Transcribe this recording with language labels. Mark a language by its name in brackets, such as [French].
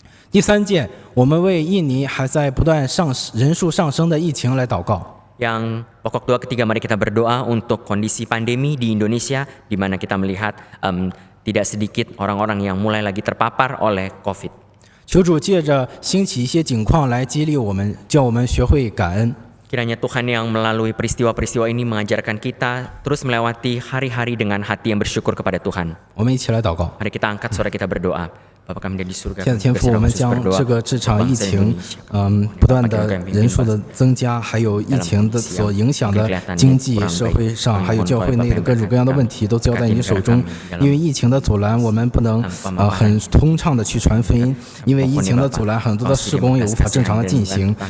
[Chinese] 第3件，我们为印尼还在不断人数上升的疫情来祷告。 [Indonesian] Yang pokok doa ketiga, mari kita berdoa untuk kondisi pandemi di Indonesia, di mana kita melihat tidak sedikit orang-orang yang mulai lagi terpapar oleh COVID. [Chinese] 求主借着兴起一些景况来激励我们，叫我们学会感恩。 [Indonesian] Kiranya Tuhan yang melalui peristiwa-peristiwa ini mengajarkan kita terus melewati hari-hari dengan hati yang bersyukur kepada Tuhan. [Chinese] 我们一起来祷告。 [Indonesian] Mari kita angkat suara kita berdoa. [Chinese] 现在天父，我们将这场疫情，不断的人数的增加，还有疫情的所影响的经济社会上，还有教会内的各种各样的问题，都交在你手中。因为疫情的阻拦，我们不能很通畅的去传福音，因为疫情的阻拦，很多的事工也无法正常的进行。